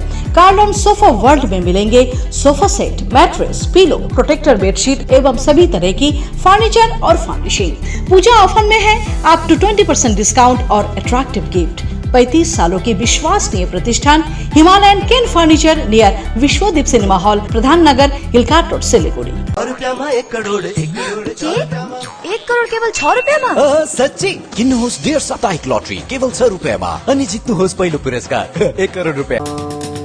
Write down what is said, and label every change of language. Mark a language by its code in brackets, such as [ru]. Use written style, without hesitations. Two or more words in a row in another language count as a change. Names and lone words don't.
[hi] कार्डन सोफा वर्ल्ड में मिलेंगे [en] sofa set, mattress, pillow, protector bedsheet [hi] एवं सभी तरह की फर्नीचर और फर्निशिंग। पूजा ऑफर में है [en] up to 20% discount [hi] और [en] attractive gift. [hi] 35 सालों के विश्वसनीय प्रतिष्ठान हिमालयन किन फर्नीचर नियर विश्वदीप सिनेमा हॉल, प्रधान नगर, हिलकाट रोड, सिलीगुड़ी। [ne] 1 करोड़ 1 करोड़ केवल 6 रुपैयाँमा? साँच्चै किन्नुहोस् 1.5 साप्ताहिक लटरी केवल 6 रुपैयाँमा अनि जित्नुहोस् पहिलो पुरस्कार 1 करोड रुपैयाँ।